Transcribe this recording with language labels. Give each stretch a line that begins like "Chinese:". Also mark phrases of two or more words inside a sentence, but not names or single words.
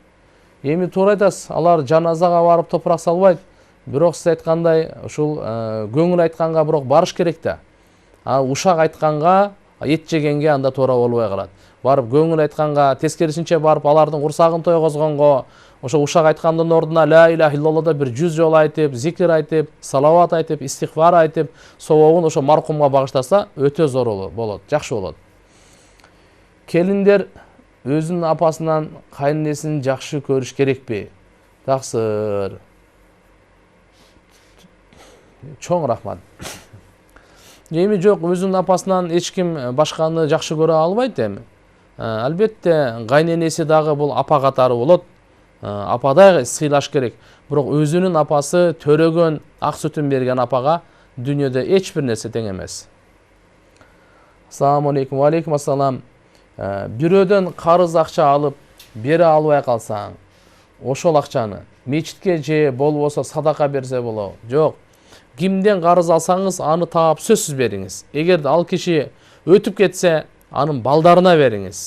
Kyrgyz: Эми туура айтасыз, алар жаназага барып топурак салбайт. Бирок сиз айткандай, ушул көңүл айтканга бирок барыш керек да. Ушак айтканга, эт жегенге анда туура болбой калат. Барып көңүл айтканга, тескерисинче барып алардын урсагын тойгозгонго, ошо ушак айткандын ордуна
Arabic: لا إله إلا الله
Kyrgyz: бир 100 жолу айтып, зикир айтып, салават айтып, истигфар айтып, собобун ошо маркумга багыштаса, өтө зор болот, жакшы болот. Келиндер өзүнүн апасынан кайненесин жакшы көрүш керекпи? Таксыр. Чоң рахмат. Эми жок, өзүнүн апасынан эч ким башканы жакшы көрө албайт эми. Албетте, кайненеси дагы бул апа катары болот. Ападай сыйлаш керек. Бирок өзүнүн апасы төрөгөн, ак сүтүн берген апага дүйнөдө эч бир нерсе тең эмес.
Arabic: السلام عليكم. وعليكم السلام.
Kyrgyz: Бирөөдөн карыз акча алып, бере албай калсаң, ошол акчаны мечитке же болбосо садака берсе болобу? Жок. Кимден карыз алсаңыз, аны таап сөзсүз бериңиз. Эгерде ал киши өтүп кетсе, анын балдарына бериңиз.